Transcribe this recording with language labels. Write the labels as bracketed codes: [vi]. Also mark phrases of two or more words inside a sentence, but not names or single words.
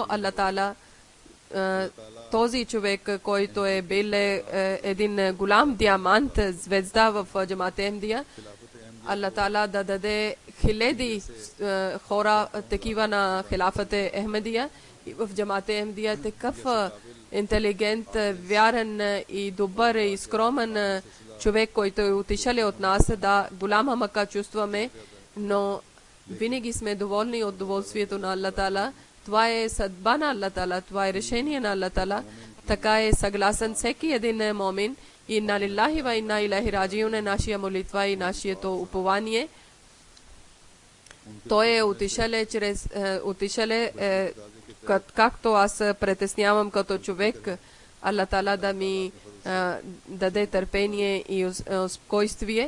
[bg] Аллах Таала, този човек, който е бил един голям диамант, звезда в джамат Ахмедия, Аллах Таала да даде хиляди хора такива на хилафът Ахмедия и в джамат Ахмедия, такъв интелигент, вярен и добър и скромен човек, който е отишъл от нас, да голяма мъка чувстваме, но винаги сме доволни от доволствието на Аллах Таала. Това е съдба на Аллах Таала, това е решение на Аллах Таала. Така е съгласен всеки един момин. [ar] إنا لله وإنا إليه راجعون [bg] е нашия молитва и нашето упование. Той е отишъл, както аз притеснявам като човек, Аллах Таала да ми даде търпение и спокойствие.